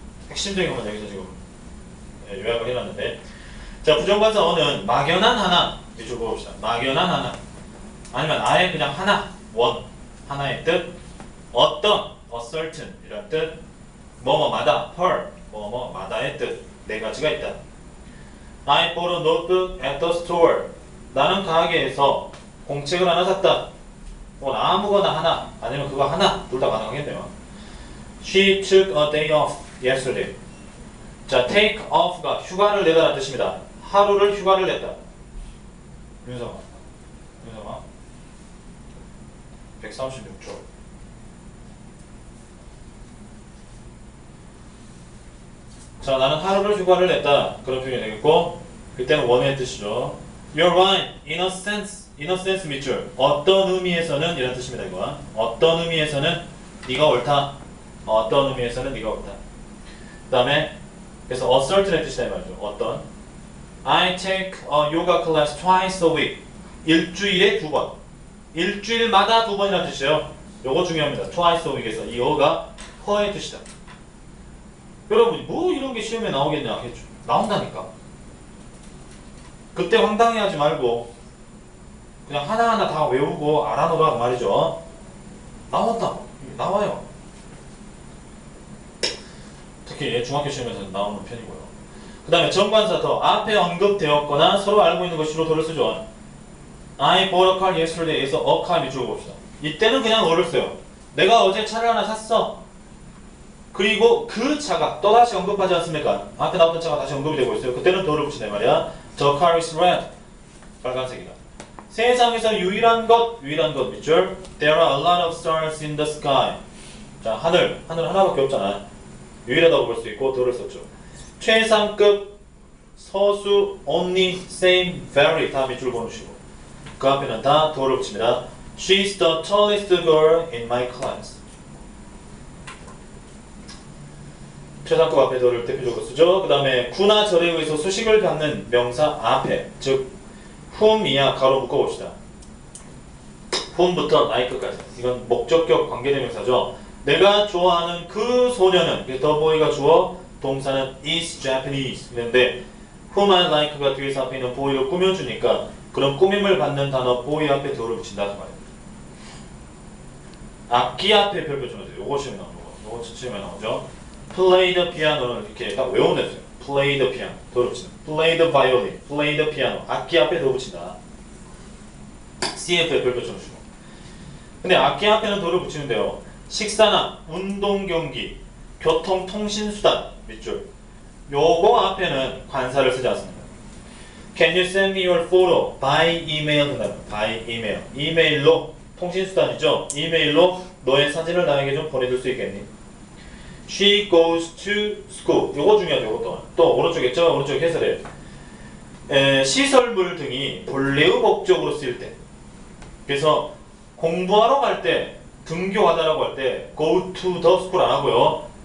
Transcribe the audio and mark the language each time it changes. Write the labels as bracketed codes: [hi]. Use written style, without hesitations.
[ko] 핵심적인 것만 여기서 지금 요약을 해놨는데, 자, 부정관사 어는 막연한 하나, 이쪽 보봅시다. 막연한 하나, 아니면 아예 그냥 하나, 원, 하나의 뜻, 어떤, [en] a certain [ko] 이런 뜻, 뭐뭐마다, per, 뭐뭐마다의 뜻, 네 가지가 있다. [en] I bought a notebook at the store. [ko] 나는 가게에서 공책을 하나 샀다. 아무거나 하나, 아니면 그거 하나, 둘 다 가능하겠네요. [en] She took a day off yesterday. [ko] 자, take off가 휴가를 내다라는 뜻입니다. 하루를 휴가를 냈다. 윤성아 136초. 자, 나는 하루를 휴가를 냈다. 그런 표현이 되겠고, 그때는 원의 뜻이죠. [en] You're right. In a sense 밑줄. [ko] 어떤 의미에서는 이런 뜻입니다. 이거. 어떤 의미에서는 네가 옳다. 어떤 의미에서는 네가 옳다. 그 다음에 그래서 assert의 뜻이다 이 말이죠. 어떤. [en] I take a yoga class twice a week. [ko] 일주일에 2번. 일주일마다 2번이라는 뜻이에요. 요거 중요합니다. twice a week에서 이 어가 허의 뜻이다. 여러분 뭐 이런 게 시험에 나오겠냐 했죠. 나온다니까. 그때 황당해하지 말고 그냥 하나하나 다 외우고 알아놓으라 말이죠. 나온다. 나와요. 특히 중학교 시험에서 나오는 편이고요. 그 다음에 정관사 더 앞에 언급되었거나 서로 알고 있는 것으로 더를 쓰죠. [en] I bought a car yesterday에서 a car [ko] 밑줄 봅시다. 이때는 그냥 어를 써요. 내가 어제 차를 하나 샀어. 그리고 그 차가 또다시 언급하지 않습니까? 앞에 나왔던 차가 다시 언급이 되고 있어요. 그때는 더를 붙이네 말이야. [en] The car is red. [ko] 빨간색이다. 세상에서 유일한 것 밑줄. [en] There are a lot of stars in the sky. [ko] 자, 하늘 하나밖에 없잖아. 유일하다고 볼 수 있고 더를 썼죠. 최상급, 서수, only, same, very 다 밑줄 보내시고 그 앞에는 다 더를 붙입니다. [en] She's the tallest girl in my class. [ko] 최상급 앞에 더를 대표적으로 쓰죠. 그 다음에 구나 절에 의해서 수식을 갖는 명사 앞에, 즉 whom이야 가로 묶어봅시다. whom부터 like까지. 이건 목적격 관계대명사죠. 내가 좋아하는 그 소녀는, the boy가 주어, 동사는 is Japanese. 그런데 [en] whom I like [ko] 가 뒤에서 앞에 있는 boy를 꾸며주니까 그런 꾸밈을 받는 단어 boy 앞에 더를 붙인다 그 말이에요. 악기 앞에 별표 쳐주세요. 요거 시험에 나오는 거. 요거 시험에 나오죠. [en] Play the piano [ko] 는 이렇게 딱 외워냈어요. [en] Play the piano. [ko] 더를 붙인다. [en] Play the violin. Play the piano. [ko] 악기 앞에 더 붙인다. CF에 별표 쳐주시고. 근데 악기 앞에는 더를 붙이는데요. 식사나 운동 경기, 교통 통신 수단 밑줄. 요거 앞에는 관사를 쓰지 않습니다. [en] Can you send me your photo by email? [ko] 된다면 [en] by email. [ko] 이메일로 통신 수단이죠. 이메일로 너의 사진을 나에게 좀 보내줄 수 있겠니? [en] She goes to school. [ko] 요거 중요하죠. 요것도. 또 오른쪽에 있죠. 오른쪽 해설에 시설물 등이 본래의 목적으로 쓰일 때. 그래서 공부하러 갈 때, 등교하다라고 할 때 [en] go to the school [ko] 안 하고요.